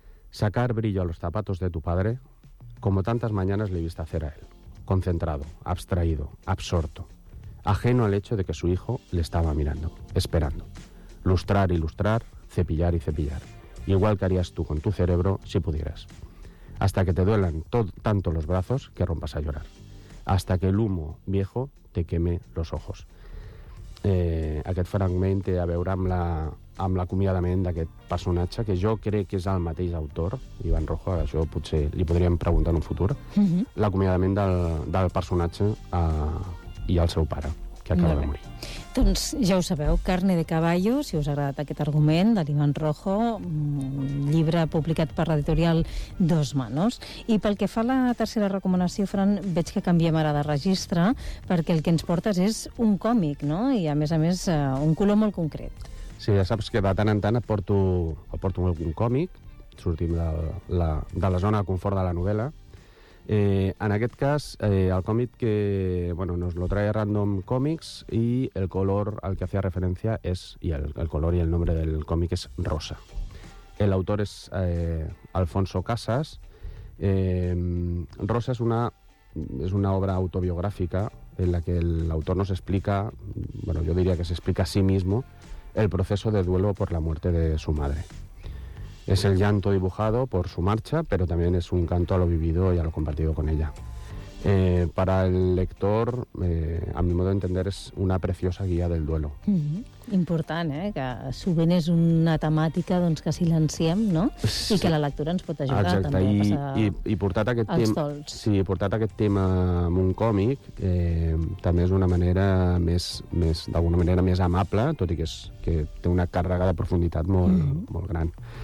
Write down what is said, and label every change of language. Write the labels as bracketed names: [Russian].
[Spanish] Sacar brillo a los zapatos de tu padre, como tantas mañanas le viste hacer a él, concentrado, abstraído, absorto, ajeno al hecho de que su hijo le estaba mirando, esperando. Lustrar y lustrar, cepillar y cepillar. Igual que harías tú con tu cerebro si pudieras. hasta que te duelan tanto los brazos que rompas a llorar, hasta que el humo viejo te queme los ojos. [Catalan] Aquest fragment té a veure amb l'acomiadament d'aquest personatge, que jo crec que és el mateix autor, Ivan Rojo, això potser li podríem preguntar en un futur, l'acomiadament del personatge i el seu pare, que acaba de morir. Doncs ja ho sabeu, Carne de Caballo, si us ha agradat aquest argument, de l'Ivan Rojo, llibre publicat per l'editorial Dos Manos. I pel que fa a la tercera recomanació, Fran, veig que canviem ara de registre, perquè el que ens portes és un còmic, no? I a més, un color molt concret. Sí, ja saps que de tant en tant et porto un còmic, sortim de la zona de confort de la novel·la. En aquest cas, el còmic que, [Spanish] bueno, nos lo trae Random Comics, i el color al que hacía referencia es, y el color y el nombre del cómic es Rosa. El autor es Alfonso Casas. Rosa es una obra autobiográfica en la que el autor nos explica, bueno, yo diría que se explica a sí mismo, el proceso de duelo por la muerte de su madre. Es el llanto dibujado por su marcha, pero también es un canto a lo vivido y a lo compartido con ella. Para el lector, a mi modo de entender, es una preciosa guía del duelo. Mm-hmm. [Catalan] Important, que sovint és una temàtica, doncs, que silenciem, no? Sí. I que la lectura ens pot ajudar. Exacte. També a passar portat aquest els tema, dolç. Sí, portat aquest tema en un còmic, també és una manera més, d'alguna manera més amable, tot i que té una càrrega de profunditat molt, molt gran.